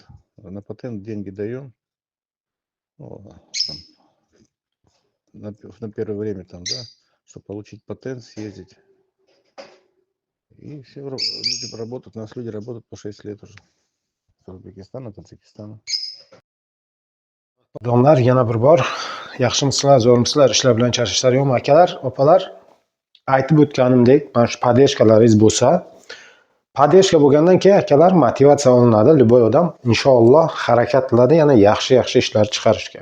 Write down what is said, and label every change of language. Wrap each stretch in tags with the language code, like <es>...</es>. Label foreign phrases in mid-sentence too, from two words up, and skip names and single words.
<ru>На патент деньги даем. Там, на первое время, там, да, чтобы получить патент, съездить. И все, люди работают, у нас люди работают по 6 лет уже. С Узбекистана, Таджикистана.</ru> <uz>Odamlar yana bir bor yaxshimisizlar, zo'rmisizlar, ishlar bilan charchashlar yo'qmi akalar, opalar? Aytib o'tganimdek, mana shu podeshkalaringiz bo'lsa, podeshka bo'lgandan keyin akalar motivatsiya olinadi, любой odam inshaalloh harakat qiladi yana yaxshi ishlar chiqarishga.</uz>